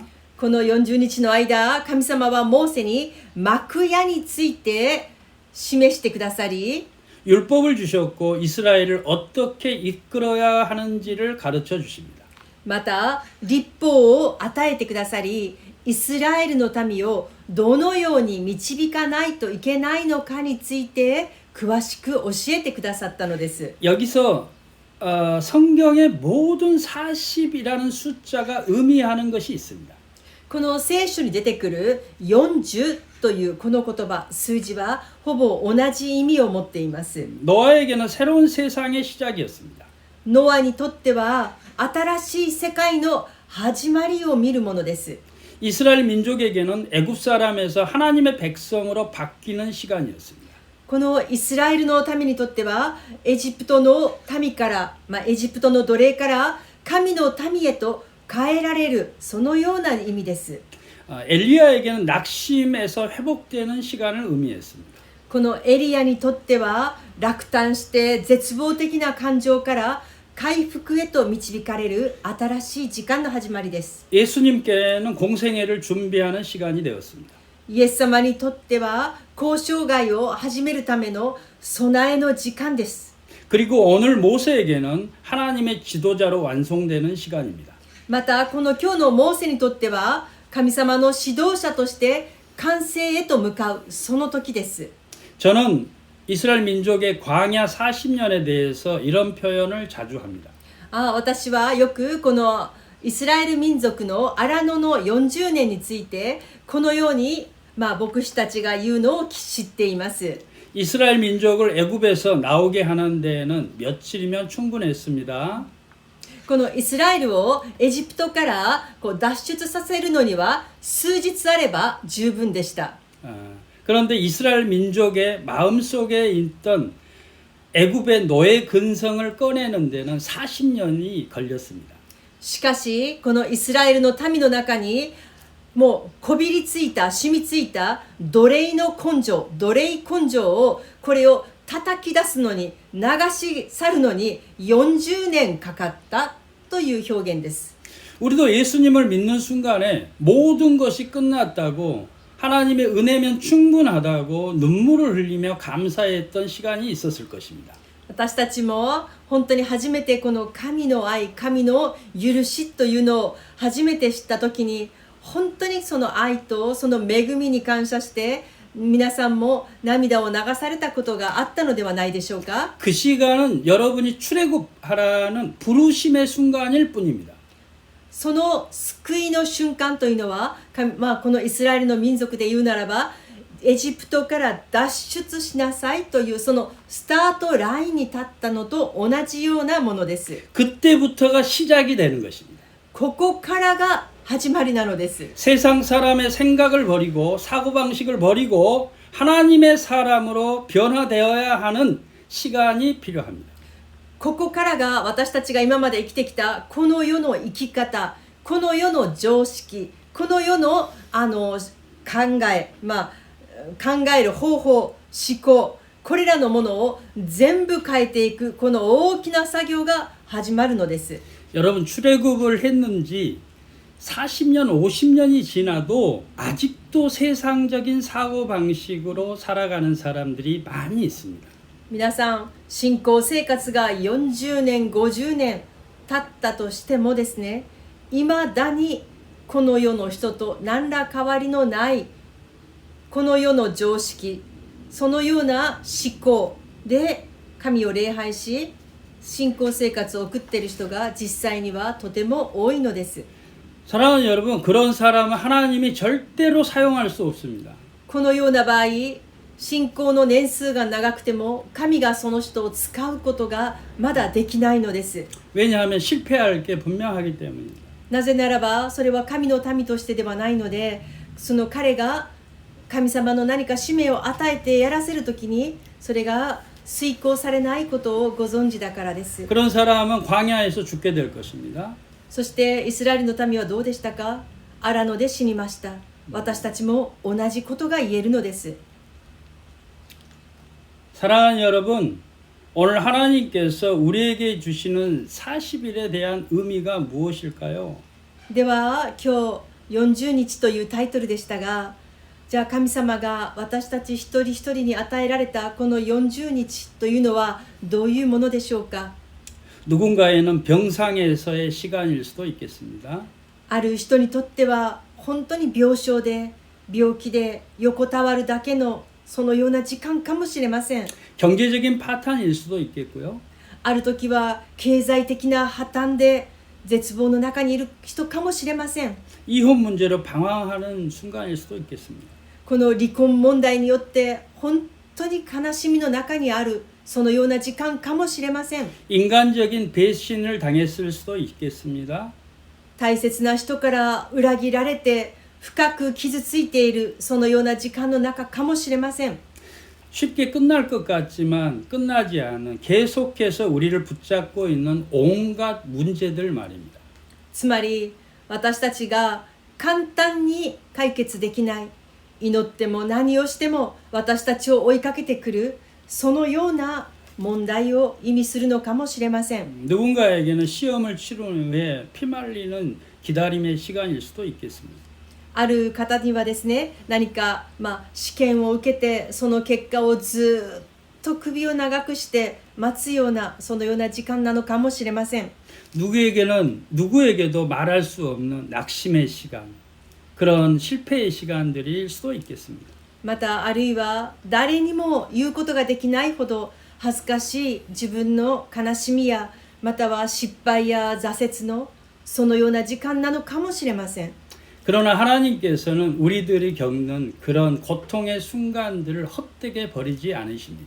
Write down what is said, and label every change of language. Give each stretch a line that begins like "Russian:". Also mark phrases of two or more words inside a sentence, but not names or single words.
Japanese: この40日の間、神様はモーセに幕屋について示してくださり、
Korean: 율법을 주셨고 이스라엘을 어떻게 이끌어야 하는지를 가르쳐 주십니다.
Japanese: また律法を与えてくださり、イスラエルの民をどのように導かないといけないのかについて詳しく教えてくださったのです。
Korean: 여기서 성경의 모든 40이라는 숫자가 의미하는 것이 있습니다.
Japanese: この聖書に出てくる40というこの言葉、数字はほぼ同じ意味を持っています。
Korean: 노아에게는 새로운 세상의 시작이었습니다.
Japanese: ノアにとっては新しい世界の始まりを見るものです。
Korean: 이스라엘 민족에게는 애굽 사람에서 하나님의 백성으로 바뀌는 시간이었습니다.
Japanese: このイスラエルの民にとってはエジプトの民から、エジプトの奴隷から神の民へと変えられるそのような意味です。
Korean: 엘리야에게는 낙심에서 회복되는 시간을 의미했습니다.
Japanese: このエリアにとっては落胆して絶望的な感情から回復へと導かれる新しい時間の始まりです。
Korean: 예수님께는 공생애를 준비하는 시간이 되었습니다.
Japanese: イエス様にとっては交渉外を始めるための備えの時間です。
Korean: 그리고 오늘 모세에게는 하나님의 지도자로 완성되는 시간입니다.
Japanese: またこの今日のモーセにとっては神様の指導者として完成へと向かうその時です。
Korean: 저는 이스라엘 민족의 광야 40년에 대해서 이런 표현을 자주 합니다.
Japanese: 私はよくこのイスラエル民族の荒野の40年についてこのように牧師たちが言うのを知っています。
Korean: 이스라엘 민족을 애굽에서 나오게 하는 데에는 며칠이면 충분했습니다.
Japanese: このイスラエルをエジプトから脱出させるのには数日あれば十分でした。
Korean: 그런데 이스라엘 민족의 마음속에 있던 애굽의 노예 근성을 꺼내는 데는 40년이 걸렸습니다.
Japanese: しかしこのイスラエルの民の中にもうこびりついた染みついた奴隷の根性をこれを叩き出すのに流し去るのに40年かかったという表現です。
Korean: 우리도 예수님을 믿는 순간에 모든 것이 끝났다고 하나님의 은혜면 충분하다고 눈물을 흘리며 감사했던 시간이 있었을 것입니다.
Japanese: 私たちも本当に初めてこの神の愛、神の許しというのを初めて知った時に本当にその愛とその恵みに感謝して皆さんも涙を流されたことがあったのではないでしょうか。
Korean: 그 시간은 여러분이 출애굽하라는 부르심의 순간일 뿐입니다.
Japanese: その救いの瞬間というのは、このイスラエルの民族で言うならばエジプトから脱出しなさいというそのスタートラインに立ったのと同じようなものです。
Korean: 그때부터가 시작이 되는 것입니다.
Japanese: ここからが始まりなのです。
Korean: 세상 사람의 생각을 버리고 사고방식을 버리고 하나님의 사람으로 변화되어야 하는 시간이 필요합니다.
Japanese: ここからが私たちが今まで生きてきたこの世の生き方、この世の常識、この世の考える方法、思考、これらのものを全部変えていくこの大きな作業が始まるのです。
Korean: 여러분 출애굽을 했는지 40년, 50년이 지나도 아직도 세상적인 사고방식으로 살아가는 사람들이 많이 있습니다.
Japanese: 皆さん、信仰生活が40年、50年経ったとしてもですね、未だにこの世の人と何ら変わりのないこの世の常識、そのような思考で神を礼拝し、信仰生活を送っている人が実際にはとても多いのです。
Korean: 사랑하는 여러분, 그런 사람은 하나님이 절대로 사용할 수 없습니다.
Japanese: このような場合、信仰の年数が長くても神がその人を使うことがまだできないのです。
Korean: 왜냐하면 실패할 게 분명하기 때문입니다.
Japanese: なぜならばそれは神の民としてではないので、その彼が神様の何か使命を与えてやらせるときにそれが遂行されないことをご存知だからです。
Korean: 그런 사람은 광야에서 죽게 될 것입니다.
Japanese: そしてイスラエルの民はどうでしたか。荒野で死にました。私たちも同じことが言えるのです。
Korean: 사랑하는 여러분, 오늘 하나님께서 우리에게 주시는 40일에 대한 의미가 무엇일까요?
Japanese: では今日40日というタイトルでしたが、じゃあ神様が私たち一人一人に与えられたこの40日というのはどういうものでしょうか。
Korean: 누군가에는 병상에서의 시간일 수도 있겠습니다.
Japanese: ある人にとっては本当に病床で病気で横たわるだけのそのような時間かもしれません。
Korean: 경제적인 파탄일 수도 있겠고요.
Japanese: ある時は経済的な破綻で絶望の中にいる人かもしれません。
Korean: 이혼 문제로 방황하는 순간일 수도 있겠습니다.
Japanese: この離婚問題によって本当に悲しみの中にあるそのような時間かもしれません。
Korean: 인간적인 배신을 당했을 수도 있겠습니다.
Japanese: 大切な人から裏切られて深く傷ついているそのような時間の中かもしれません。
Korean: 쉽게 끝날 것 같지만 끝나지 않은 계속해서 우리를 붙잡고 있는 온갖 문제들 말입니다.
Japanese: つまり私たちが簡単に解決できない、祈っても何をしても私たちを追いかけてくるそのような問題を意味するのかもしれません。
Korean: 누군가에게는 시험을 치른 후에 피말리는 기다림의 시간일 수도 있겠습니다.
Japanese: ある方にはですね、何か、試験を受けてその結果をずっと首を長くして待つようなそのような時間なのかもしれません。
Korean: 누구에게도 말할 수 없는 낙심의 시간, 그런 실패의 시간들일 수도 있겠습니다.
Japanese: またあるいは誰にも言うことができないほど恥ずかしい自分の悲しみやまたは失敗や挫折のそのような時間なのかもしれません。
Korean: 그러나 하나님께서는 우리들이 겪는 그런 고통의 순간들을 헛되게 버리지 않으십니다.